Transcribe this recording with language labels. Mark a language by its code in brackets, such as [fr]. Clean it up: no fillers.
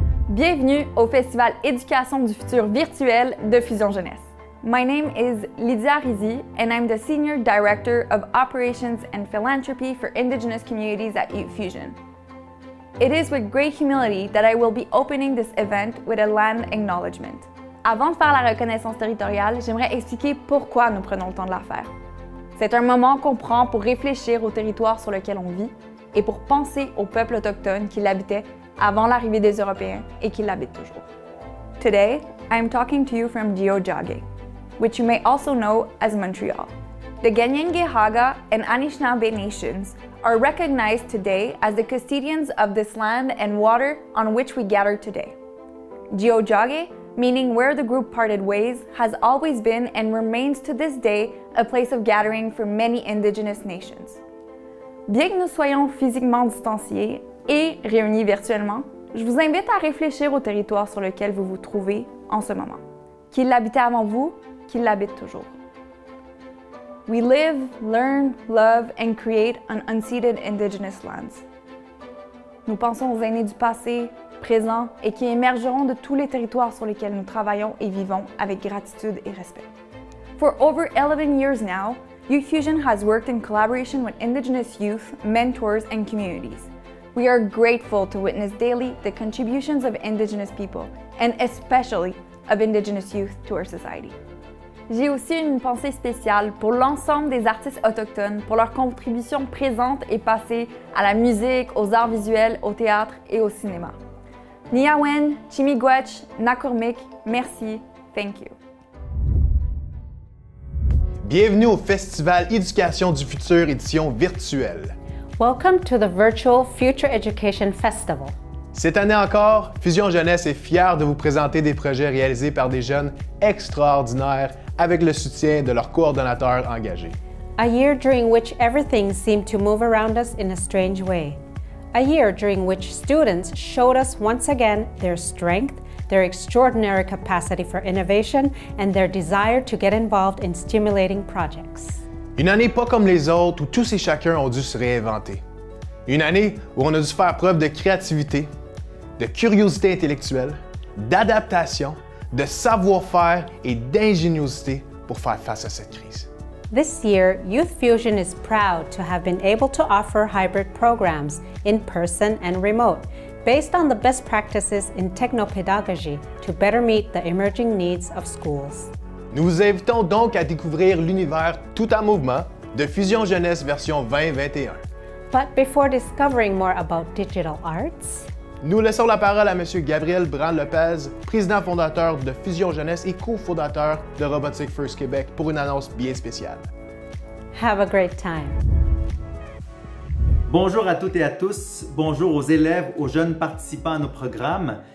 [fr] Bienvenue au Festival Éducation du futur virtuel de Fusion Jeunesse. [en] My name is Lydia Rizy and I'm the Senior Director of Operations and Philanthropy for Indigenous Communities at Youth Fusion. It is with great humility that I will be opening this event with a land acknowledgement. [fr] Avant de faire la reconnaissance territoriale, j'aimerais expliquer pourquoi nous prenons le temps de la faire. C'est un moment qu'on prend pour réfléchir au territoire sur lequel on vit et pour penser aux peuples autochtones qui l'habitaient avant l'arrivée des Européens et qui l'habitent toujours. [en] Today, I am talking to you from Tiohtià:ke, which you may also know as Montreal. The Kanien'kehá:ka and Anishinaabe nations are recognized today as the custodians of this land and water on which we gather today. Tiohtià:ke, meaning where the group parted ways, has always been and remains to this day a place of gathering for many Indigenous nations. [fr] Bien que nous soyons physiquement distanciés et réunis virtuellement, je vous invite à réfléchir au territoire sur lequel vous vous trouvez en ce moment. Qu'il l'habitait avant vous, qu'il l'habite toujours. [en] We live, learn, love and create on unceded Indigenous lands. [fr] Nous pensons aux aînés du passé, présent et qui émergeront de tous les territoires sur lesquels nous travaillons et vivons avec gratitude et respect. [en] For over 11 years now, Youth Fusion has worked in collaboration with Indigenous youth, mentors, and communities. We are grateful to witness daily the contributions of Indigenous people, and especially of Indigenous youth to our society. [fr] J'ai aussi une pensée spéciale pour l'ensemble des artistes autochtones pour leur contribution présente et passée à la musique, aux arts visuels, au théâtre et au cinéma. Niyawen, Chimigwech, Nakurmik, merci, [en] thank you. [fr] Bienvenue au Festival Éducation du futur édition virtuelle. [en] Welcome to the virtual Future Education Festival. [fr] Cette année encore, Fusion Jeunesse est fière de vous présenter des projets réalisés par des jeunes extraordinaires avec le soutien de leurs coordonnateurs engagés. [en] A year during which everything seemed to move around us in a strange way. A year during which students showed us once again their strength, their extraordinary capacity for innovation, and their desire to get involved in stimulating projects. [fr] Une année pas comme les autres où tous et chacun ont dû se réinventer. Une année où on a dû faire preuve de créativité, de curiosité intellectuelle, d'adaptation, de savoir-faire et d'ingéniosité pour faire face à cette crise. [en] This year, Youth Fusion is proud to have been able to offer hybrid programs, in person and remote, based on the best practices in technopedagogy to better meet the emerging needs of schools. [fr] Nous vous invitons donc à découvrir l'univers tout en mouvement de Fusion Jeunesse version 2021. [en] But before discovering more about digital arts, [fr] nous laissons la parole à M. Gabriel Brand-Lopez, président fondateur de Fusion Jeunesse et cofondateur de Robotic First Québec, pour une annonce bien spéciale. [en] Have a great time. [fr] Bonjour à toutes et à tous, bonjour aux élèves, aux jeunes participants à nos programmes.